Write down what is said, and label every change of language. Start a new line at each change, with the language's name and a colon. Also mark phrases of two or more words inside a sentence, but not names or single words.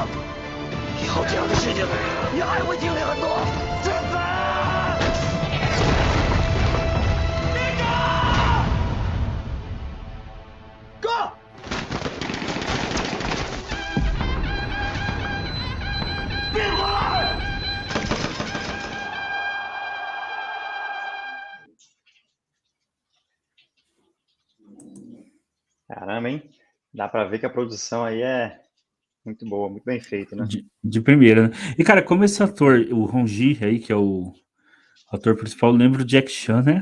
Chinese: 以后这样的事情，你还会经历很多。真的。队长，哥。别过来！
Portuguese: Caramba, hein? Dá pra ver que a produção aí é muito boa, muito bem feita, né? De primeira, né? E, cara, como esse ator, o Ronji aí, que é o ator principal, lembra o Jack Chan, né?